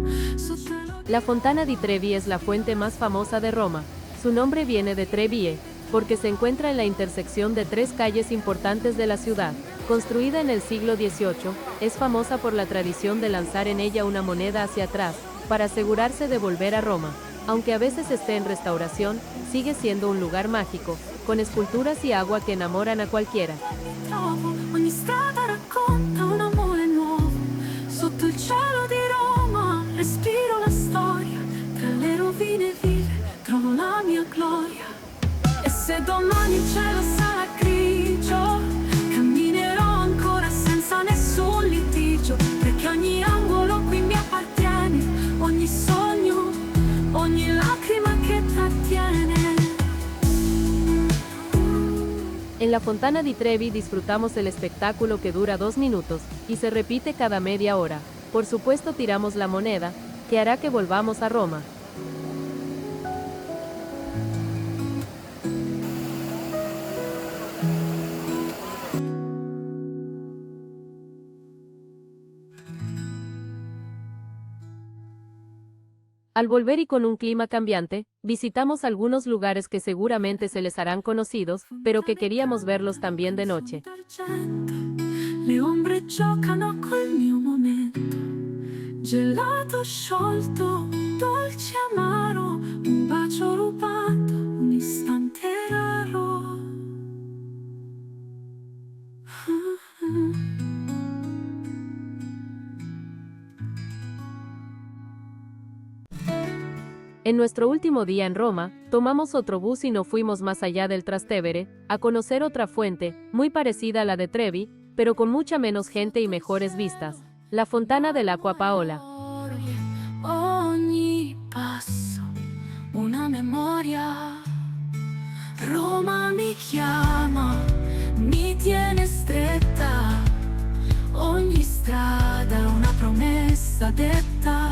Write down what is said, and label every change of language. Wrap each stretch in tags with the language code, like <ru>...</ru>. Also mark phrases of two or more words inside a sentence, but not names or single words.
<es>La Fontana di Trevi es la fuente más famosa de Roma. Su nombre viene de Trevie, porque se encuentra en la intersección de tres calles importantes de la ciudad. Construida en el siglo XVIII, es famosa por la tradición de lanzar en ella una moneda hacia atrás, para asegurarse de volver a Roma. Aunque a veces esté en restauración, sigue siendo un lugar mágico, con esculturas y agua que enamoran a cualquiera.</es> <it>Ogni strada racconta un amore nuovo. Sotto il cielo di Roma respiro la storia. Tra le rovine vive, trovo la mia gloria. E se domani il cielo sarà grigio, camminerò ancora senza nessun litigio, perché ogni angolo qui mi appartiene, ogni sogno, ogni lacrima che trattiene.</it> <es>En la Fontana di Trevi disfrutamos el espectáculo que dura 2 minutos, y se repite cada media hora. Por supuesto tiramos la moneda, que hará que volvamos a Roma. Al volver y con un clima cambiante, visitamos algunos lugares que seguramente se les harán conocidos, pero que queríamos verlos también de noche.</es> <it>Le ombre giocano col mio momento, Gelato sciolto, dolce amaro, un bacio rubato, un istante raro.</it> <es>En nuestro último día en Roma, tomamos otro bus y no fuimos más allá del Trastevere, a conocer otra fuente, muy parecida a la de Trevi, pero con mucha menos gente y mejores vistas, la Fontana dell'Acqua Paola.</es> <it>Ogni passo, una memoria. Roma mi chiama, mi tiene stretta. Ogni strada una promessa detta.</it>